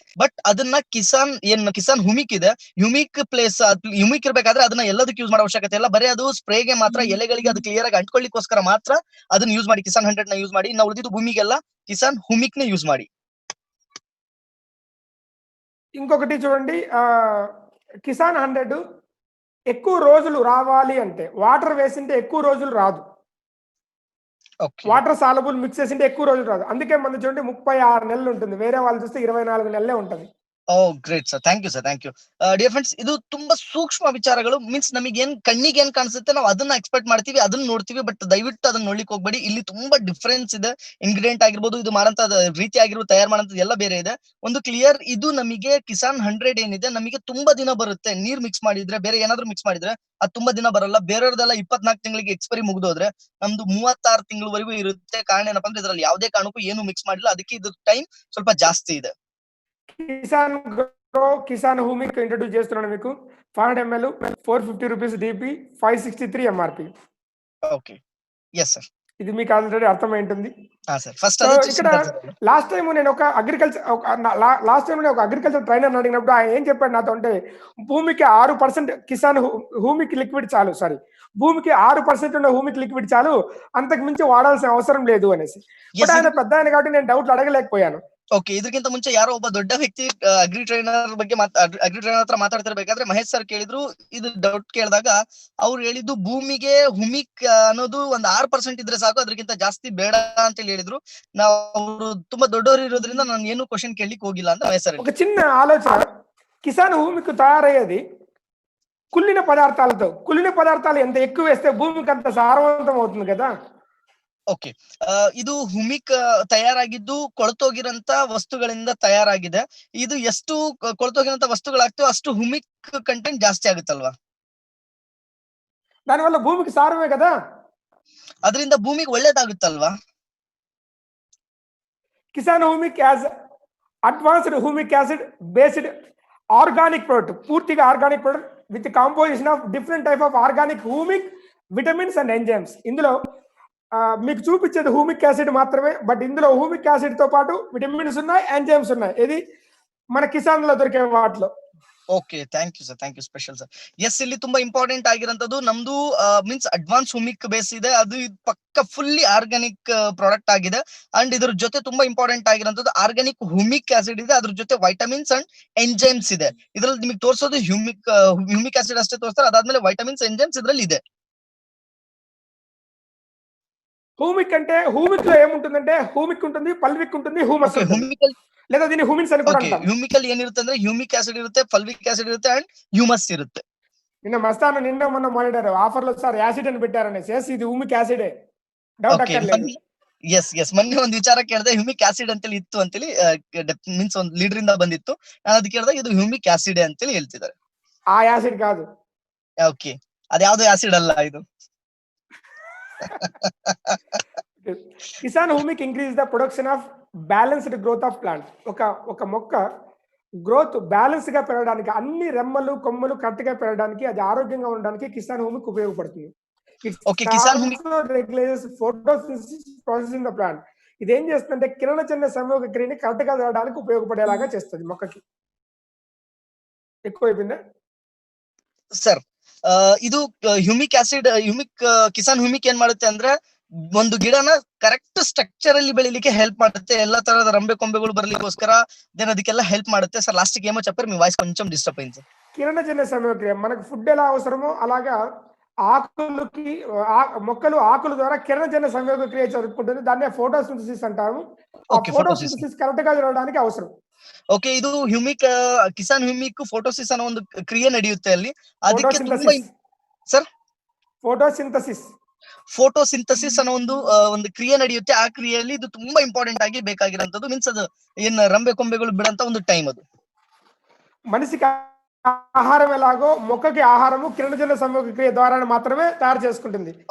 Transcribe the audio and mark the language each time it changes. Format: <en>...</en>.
<kn>But ಅದನ್ನ Kisan humic ಇದೆ, humic ಇರ್ಬೇಕಾದ್ರೆ ಅದನ್ನ ಎಲ್ಲದಕ್ಕೆ ಯೂಸ್ ಮಾಡೋ ಅವಶ್ಯಕತೆ ಇಲ್ಲ. ಬರೀ ಅದು ಸ್ಪ್ರೇಗೆ ಮಾತ್ರ, ಎಲೆಗಳಿಗೆ ಅದು ಕ್ಲಿಯರ್ ಆಗಿ ಅಂಟ್ಕೊಳ್ಳಿಕ್ಕೋಸ್ಕರ ಮಾತ್ರ ಅದನ್ನ ಯೂಸ್ ಮಾಡಿ. ಕಿಸಾನ್ 100 ನ ಯೂಸ್ ಮಾಡಿ. ನಾವು ಉಳಿದಿದ್ದು ಭೂಮಿಗೆಲ್ಲ ಕಿಸಾನ್ ಹ್ಯೂಮಿಕ್ ನ ಯೂಸ್ ಮಾಡಿ.</kn> <te>ఇంకొకటి చూడండి, కిసాన్ 100 ఎక్కువ రోజులు రావాలి అంటే వాటర్ వేసింటే ఎక్కువ రోజులు రాదు. వాటర్ సాలబుల్ మిక్స్ చేసింటే ఎక్కువ రోజులు రాదు. అందుకే మనం చూడండి 36 నెలలు ఉంటుంది. వేరే వాళ్ళు చూస్తే 24 నెలలే ఉంటది.</te> <kn>Great sir, thank you sir, thank you. Dear friends, ಇದು ತುಂಬಾ ಸೂಕ್ಷ್ಮ ವಿಚಾರಗಳು. ಮೀನ್ಸ್ ನಮಗೆ ಕಣ್ಣಿಗೆ ಏನ್ ಕಾಣಿಸುತ್ತೆ ನಾವು ಅದನ್ನ ಎಕ್ಸ್ಪೆಕ್ಟ್ ಮಾಡ್ತೀವಿ, ಅದನ್ನ ನೋಡ್ತೀವಿ. ಬಟ್ ದಯವಿಟ್ಟು ಅದನ್ನ ನೋಡ್ಲಿಕ್ಕೆ ಹೋಗ್ಬೇಡಿ. ಇಲ್ಲಿ ತುಂಬಾ ಡಿಫ್ರೆನ್ಸ್ ಇದೆ. ಇಂಗ್ರೀಡಿಯಂಟ್ ಆಗಿರ್ಬೋದು, ಇದು ಮಾಡೋಂತ ರೀತಿ ಆಗಿರ್ಬೋದು, ತಯಾರು ಮಾಡೋಂಥದ್ದು ಎಲ್ಲ ಬೇರೆ ಇದೆ. ಒಂದು ಕ್ಲಿಯರ್, ಇದು ನಮಗೆ ಕಿಸಾನ್ 100 ಏನಿದೆ ನಮಗೆ ತುಂಬಾ ದಿನ ಬರುತ್ತೆ. ನೀರ್ ಮಿಕ್ಸ್ ಮಾಡಿದ್ರೆ, ಬೇರೆ ಏನಾದ್ರು ಮಿಕ್ಸ್ ಮಾಡಿದ್ರೆ ಅದು ತುಂಬಾ ದಿನ ಬರಲ್ಲ. ಬೇರೆಯವ್ರದೆಲ್ಲ 24 ತಿಂಗಳಿಗೆ ಎಕ್ಸ್ಪೈರಿ ಮುಗಿದೋದ್ರೆ ನಮ್ದು 36 ತಿಂಗಳವರೆಗೂ ಇರುತ್ತೆ. ಕಾರಣ ಏನಪ್ಪಾ ಅಂದ್ರೆ ಇದ್ರಲ್ಲಿ ಯಾವುದೇ ಕಾರಣಕ್ಕೂ ಏನು ಮಿಕ್ಸ್ ಮಾಡಿಲ್ಲ. ಅದಕ್ಕೆ ಇದು ಟೈಮ್ ಸ್ವಲ್ಪ ಜಾಸ್ತಿ ಇದೆ.</kn> <te>కిసాన్ హ్యూమిక్ ఇంట్రడ్యూస్ చేస్తున్నాను మీకు.</te> <en>500 ml, ₹450 DP, 563 MRP. Okay, yes sir.</en> <te>ఇది మీకు ఆల్రెడీ అర్థమై ఉంటుంది.</te> <en>sir first so</en> <te>అదే ఇక్కడ చూసింటారు సార్ వాళ్ళు. లాస్ట్ టైమ్ నేను ఒక లాస్ట్ టైం నేను ఒక అగ్రికల్చర్ ట్రైనర్ అడిగినప్పుడు ఆయన ఏం చెప్పాడు నాతో అంటే, భూమికి 6% కిసాన్ భూమికి లిక్విడ్ చాలు. సారీ, భూమికి 6% ఉన్న భూమికి లిక్విడ్ చాలు, అంతకు మించి వాడాల్సిన అవసరం లేదు అనేసి.</te> <en>but yes</en> <te>ఆయన పెద్ద ఆయన కాబట్టి నేను డౌట్లు అడగలేకపోయాను.</te> <kn>ಓಕೆ, ಇದಕ್ಕಿಂತ ಮುಂಚೆ ಯಾರೋ ಒಬ್ಬ ದೊಡ್ಡ ವ್ಯಕ್ತಿ ಅಗ್ರಿ ಟ್ರೈನರ್ ಬಗ್ಗೆ ಅಗ್ರಿ ಟ್ರೈನರ್ ಹತ್ರ ಮಾತಾಡ್ತಿರ್ಬೇಕಾದ್ರೆ ಮಹೇಶ್ ಸರ್ ಕೇಳಿದ್ರು, ಇದು ಡೌಟ್ ಕೇಳಿದಾಗ ಅವ್ರು ಹೇಳಿದ್ದು ಭೂಮಿಗೆ ಹುಮಿಕ್ ಅನ್ನೋದು ಒಂದು 6% ಇದ್ರೆ ಸಾಕು, ಅದಕ್ಕಿಂತ ಜಾಸ್ತಿ ಬೇಡ ಅಂತ ಹೇಳಿದ್ರು. ನಾವು ಅವರು ತುಂಬಾ ದೊಡ್ಡವರು ಇರೋದ್ರಿಂದ ನಾನು ಏನು ಕ್ವಶನ್ ಕೇಳಲಿಕ್ಕೆ ಹೋಗಿಲ್ಲ ಅಂತ ಮಹೇಶ್ ಸರ್</kn> <te>ఒక చిన్న ఆలోచన, కిసాన్ భూమికి తయారయ్యేది కుళ్ళిన పదార్థాలతో. కుళ్ళిన పదార్థాలు ఎంత ఎక్కువ వేస్తే భూమికి అంత సారవంతం అవుతుంది కదా.</te> <kn>ಓಕೆ, ಇದು ಹುಮಿಕ್ ತಯಾರಾಗಿದ್ದು ಕೊಳತೋಗಿರಂತ ವಸ್ತುಗಳಿಂದ ತಯಾರಾಗಿದೆ. ಇದು ಎಷ್ಟು ಕೊಳತೋಗಿರಂತ ವಸ್ತುಗಳಾಗ್ತವೆ ಅಷ್ಟು ಹುಮಿಕ್ ಕಂಟೆಂಟ್ ಜಾಸ್ತಿ ಆಗುತ್ತಲ್ವಾ?</kn> <te>దానివల్ల భూమికి సారమే కదా.</te> <kn>ಅದರಿಂದ ಭೂಮಿಗೆ ಒಳ್ಳೇದಾಗುತ್ತಲ್ವಾ?</kn> <en>Kisan humic is advanced humic acid based organic product, పూర్తిగా organic product with composition of different type of organic humic vitamins and enzymes.</en> <te>ఇందులో మీకు చూపించేది హ్యూమిక్ యాసిడ్ మాత్రమే, బట్ ఇందులో హ్యూమిక్ యాసిడ్ తో పాటు విటమిన్స్ ఉన్నాయి, ఎంజైమ్స్ ఉన్నాయి. ఇది మన కిసాన్ లో దొరికే వాటిలో.</te> <kn>Okay, thank you sir, thank you special sir. S, ಇಲ್ಲಿ ತುಂಬಾ ಇಂಪಾರ್ಟೆಂಟ್ ಆಗಿರೋಂಥದ್ದು ನಮ್ದು ಮೀನ್ಸ್ ಅಡ್ವಾನ್ಸ್ ಹುಮಿಕ್ ಬೇಸ್ ಇದೆ, ಅದು ಪಕ್ಕ ಫುಲ್ಲಿ ಆರ್ಗಾನಿಕ್ ಪ್ರಾಡಕ್ಟ್ ಆಗಿದೆ. ಅಂಡ್ ಇದ್ರ ಜೊತೆ ತುಂಬಾ ಇಂಪಾರ್ಟೆಂಟ್ ಆಗಿರೋಂಥದ್ದು ಆರ್ಗಾನಿಕ್ ಹುಮಿಕ್ ಆಸಿಡ್ ಇದೆ, ಅದ್ರ ಜೊತೆ ವೈಟಮಿನ್ಸ್ ಅಂಡ್ ಎಂಜೈಮ್ಸ್ ಇದೆ. ಇದ್ರಲ್ಲಿ ನಿಮಗೆ ತೋರಿಸೋದು ಹ್ಯೂಮಿಕ್ ಆಸಿಡ್ ಅಷ್ಟೇ ತೋರಿಸ್ತಾರೆ, ಅದಾದ್ಮೇಲೆ ವೈಟಮಿನ್ಸ್ ಎಂಜೈಮ್ಸ್ ಇದ್ರಲ್ಲಿ ಇದೆ.</kn> <te>హ్యూమిక్ అంటే హ్యూమిక్ లో ఏముంటుందంటే హ్యూమిక్ ఉంటుంది, పల్విక్ ఉంటుంది, హ్యూమస్ ఉంటుంది, హ్యూమికల్ లేదా దీన్ని హ్యూమిన్స్ అని కూడా అంటాం.</te> <kn>హ్యూమిಕಲ್ ಏನಿರುತ್ತೆ ಅಂದ್ರೆ హ్యూమిಕ್ ಆಸಿಡ್ ಇರುತ್ತೆ, ಫಲ್ವಿಕ್ ಆಸಿಡ್ ಇರುತ್ತೆ ಅಂಡ್ హ్యూమಸ್ ಇರುತ್ತೆ.</kn> <te>నిన్న మస్తాను నిన్న మొన్న మాట్లాడారు ఆఫర్ లో సార్ యాసిడ్ అని పెట్టారనేసి. ఇది హ్యూమిక్ యాసిడే, డౌట్ అక్కర్లేదు.</te> <kn>ಎಸ್ ಮೊನ್ನೆ ಒಂದು ವಿಚಾರ ಕೇಳಿದೆ, ಹ್ಯೂಮಿಕ್ ಆಸಿಡ್ ಅಂತೇಳಿ ಇತ್ತು ಅಂತೇಳಿ ಮೀನ್ಸ್ ಒಂದು ಲೀಡರ್ ಇಂದ ಬಂದಿತ್ತು. ನಾನು ಅದಕ್ಕೆ ಕೇಳಿದಾಗ ಇದು ಹ್ಯೂಮಿಕ್ ಆಸಿಡ್ ಅಂತೇಳಿ ಹೇಳ್ತಿದ್ದಾರೆ.</kn> <te>ఆ యాసిడ్ కాదు.</te> <kn>ಓಕೆ, ಅದ್ಯಾವ್ದು ಆಸಿಡ್ ಅಲ್ಲ ಇದು.</kn> <en>Kisan humic increase the production of balanced growth of plant.</en> <te>ఒక మొక్క గ్రోత్ బ్యాలెన్స్ గా పెరగడానికి, అన్ని రెమ్మలు కొమ్మలు కరెక్ట్ గా పెరగడానికి, అది ఆరోగ్యంగా ఉండడానికి కిసాన్ హ్యూమిక్ ఉపయోగపడుతుంది.</te> <en>Okay, Kisan humic regulates photosynthesis process in the plant.</en> <te>ఇది ఏం చేస్తుందంటే కిరణజన్య సంయోగ క్రియని కరెక్ట్ గా జరగడానికి ఉపయోగపడేలాగా చేస్తుంది మొక్కకి. ఎక్కువైపోయిందా</te> <en>Sir?</en> <kn>ಇದು ಹ್ಯೂಮಿಕ್ ಕಿಸಾನ್ హ్యూమిక్ ಏನ್ ಮಾಡುತ್ತೆ ಅಂದ್ರೆ ಒಂದು ಗಿಡನ ಕರೆಕ್ಟ್ ಸ್ಟ್ರಕ್ಚರ್ ಅಲ್ಲಿ ಬೆಳಿಲಿಕ್ಕೆ ಹೆಲ್ಪ್ ಮಾಡುತ್ತೆ, ಎಲ್ಲಾ ತರದ ರಂಬೆ ಕೊಂಬೆಗಳು ಬರ್ಲಿಕ್ಕೋಸ್ಕರ ದೆನ್ ಅದಕ್ಕೆಲ್ಲ ಹೆಲ್ಪ್ ಮಾಡುತ್ತೆ.</kn> <te>సార్ లాస్ట్ కి ఏమో చెప్పారు, మీ వాయిస్ కొంచెం డిస్టర్బ్ అయింది సార్. కిరణజన్య సంయోగక్రియ, మనకు ఫుడ్ ఎలా అవసరమో అలాగా ఆకులకి మొక్కలు ఆకుల ద్వారా కిరణజన్య సంయోగక్రియ జరుపుకుంటుంది. దాన్నే ఫోటోసింథసిస్ అంటాము. ఆ ఫోటోసింథసిస్ కరెక్ట్ గా జరగడానికి అవసరం.</te> <kn>ಓಕೆ, ಇದು ಕಿಸಾನ್ హ్యూమిక్ ಫೋಟೋಸಿಸ್ ಅನ್ನೋ ಒಂದು ಕ್ರಿಯೆ ನಡೆಯುತ್ತೆ ಅಲ್ಲಿ. ಅದಕ್ಕೆ ತುಂಬಾ ಸರ್ ಫೋಟೋಸಿಂಥಸಿಸ್ ಅನ್ನೋ ಒಂದು ಕ್ರಿಯೆ ನಡೆಯುತ್ತೆ. ಆ ಕ್ರಿಯೆಯಲ್ಲಿ ಇದು ತುಂಬಾ ಇಂಪಾರ್ಟೆಂಟ್ ಆಗಿ ಬೇಕಾಗಿರೋಂಥದ್ದು. ಮೀನ್ಸ್ ಅದು ಏನ್ ರಂಬೆ ಕೊಂಬೆಗಳು ಬಿಡಂತ ಒಂದು ಟೈಮ್ ಅದು.</kn> <te>మనిషికి ఆహారం ఎలాగో మొక్కకి ఆహారము కిరణజన్య సంయోగ క్రియ ద్వారా మాత్రమే తయారు చేసుకుంటుంది.</te>